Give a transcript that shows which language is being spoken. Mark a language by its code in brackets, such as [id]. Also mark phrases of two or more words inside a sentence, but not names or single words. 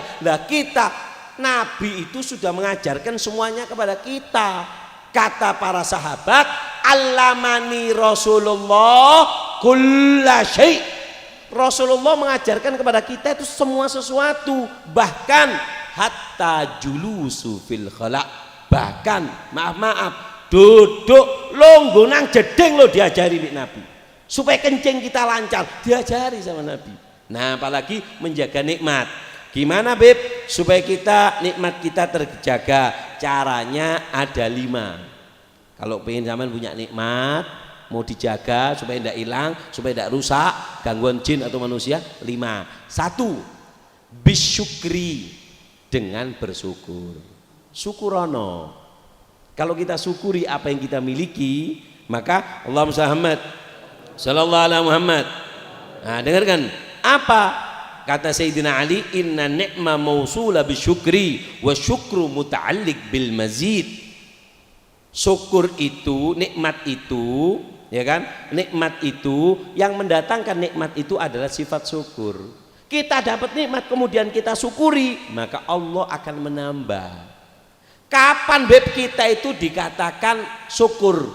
[id] Nah, kita Nabi itu sudah mengajarkan semuanya kepada kita. Kata para sahabat, [ar] علمني رسول الله كل شيء'. [id] Rasulullah mengajarkan kepada kita itu semua sesuatu, bahkan [ar] حتى جلوس في الخلاء', [id] bahkan maaf duduk [jv] longgo nang jeding lo [id] diajari nih Nabi, supaya kencing kita lancar diajari sama Nabi. Nah, apalagi menjaga nikmat. Gimana Beb supaya kita nikmat kita terjaga? Caranya ada 5. Kalau pengen zaman punya nikmat, mau dijaga supaya tidak hilang, supaya tidak rusak, gangguan jin atau manusia, 5. 1. Bisyukri, dengan bersyukur. Syukurono. Kalau kita syukuri apa yang kita miliki, maka [ar] اللهم محمد صلى الله عليه محمد. [id] Nah, dengarkan apa kata Sayyidina Ali, [ar] إن النعمة موصولة بالشكر والشكر متعلق بالمزيد. [id] Syukur itu, nikmat itu, ya kan? Nikmat itu, yang mendatangkan nikmat itu adalah sifat syukur. Kita dapat nikmat kemudian kita syukuri, maka Allah akan menambah. Kapan Beb kita itu dikatakan syukur?